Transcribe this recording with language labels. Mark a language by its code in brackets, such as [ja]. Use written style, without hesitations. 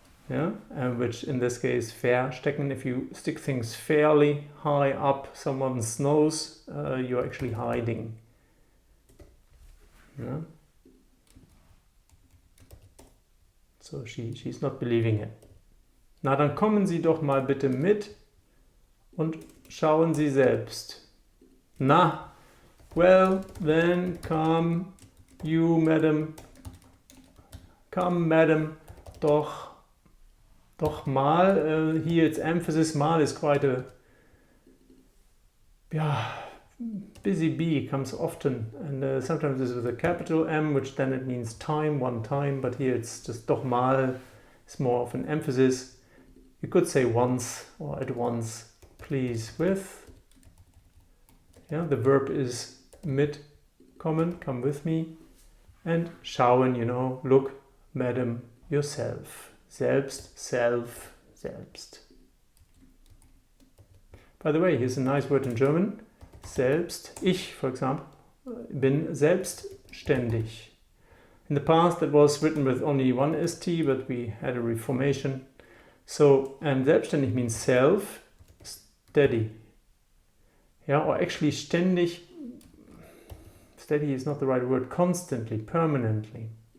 [en] Yeah, and which in this case, verstecken, if you stick things fairly high up someone's nose, you're actually hiding. Yeah. So she's not believing it. [de] Na, dann kommen Sie doch mal bitte mit und schauen Sie selbst. [en] Na, well, then come you, madam. Come, madam, [de] doch mal. [en] Here it's emphasis. Mal is quite a busy B, comes often, and sometimes this is with a capital M, which then it means time, one time, but here it's just [de] doch mal. [en] It's more of an emphasis. You could say once or at once, please, with. Yeah, the verb is [de] mit kommen, [en] come with me, and schauen, look, madam, yourself. Selbst, self, selbst. By the way, here's a nice word in German. Selbst. [de] Ich, [en] for example, [de] bin selbstständig. [en] In the past, it was written with only one ST, but we had a reformation. So, and selbstständig means self, steady. Yeah, or actually ständig. Steady is not the right word. Constantly, permanently.